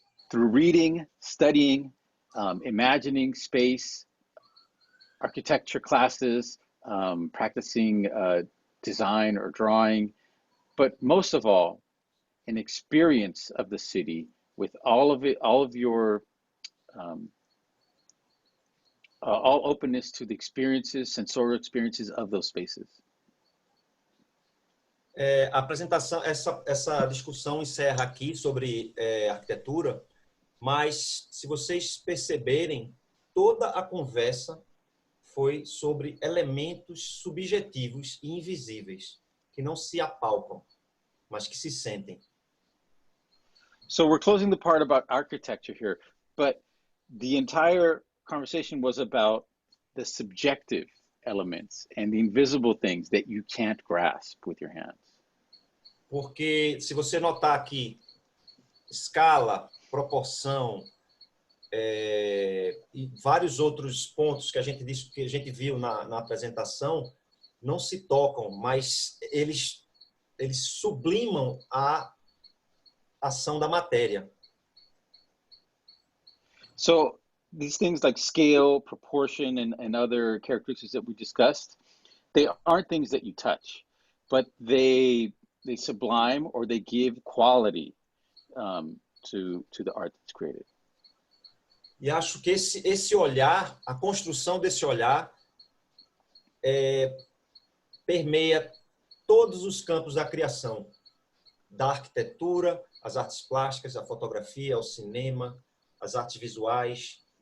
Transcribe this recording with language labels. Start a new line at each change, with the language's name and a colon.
English: Through reading, studying, imagining space, architecture classes, practicing design or drawing, but most of all, an experience of the city with all of your all openness to the experiences, sensorial experiences of those spaces.
Portuguese: A apresentação, essa discussão encerra aqui sobre arquitetura, mas se vocês perceberem, toda a conversa foi sobre elementos subjetivos e invisíveis, que não se apalpam, mas que se sentem.
English: So we're closing the part about architecture here, but the entire conversation was about the subjective elements and the invisible things that you can't grasp with your hands.
Portuguese: Porque se você notar aqui, escala, proporção, e vários outros pontos que a gente disse, que a gente viu na apresentação, não se tocam, mas eles sublimam a ação da matéria.
English: So these things like scale, proportion, and other characteristics that we discussed, they aren't things that you touch, but they sublime or they give quality to the art that's created.
Portuguese: E acho que esse olhar, a construção desse olhar, permeia todos os campos da criação, da arquitetura, as artes plásticas, a fotografia, o cinema, as artes visuais.